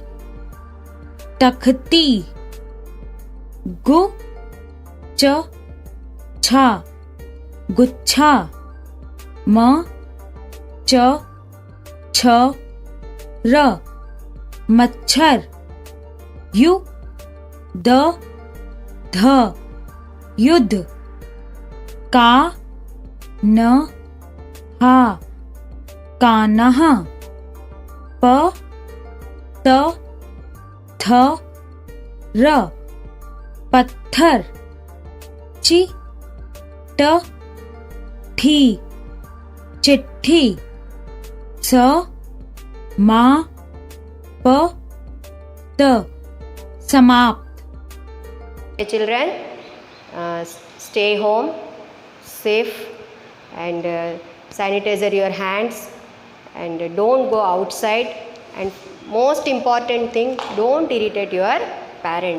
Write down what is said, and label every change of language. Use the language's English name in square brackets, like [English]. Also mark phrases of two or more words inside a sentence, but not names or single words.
[Hindi] तख्ती, गु च छा गुच्छा, म च छ र मच्छर, यु द ध युद्ध, का न हा कान्हा, प त थ र पत्थर, चि ट ठी चिट्ठी, स मा प त समाप्त। [English] Children, stay home safe and sanitize your hands and don't go outside, and most important thing, don't irritate your parents.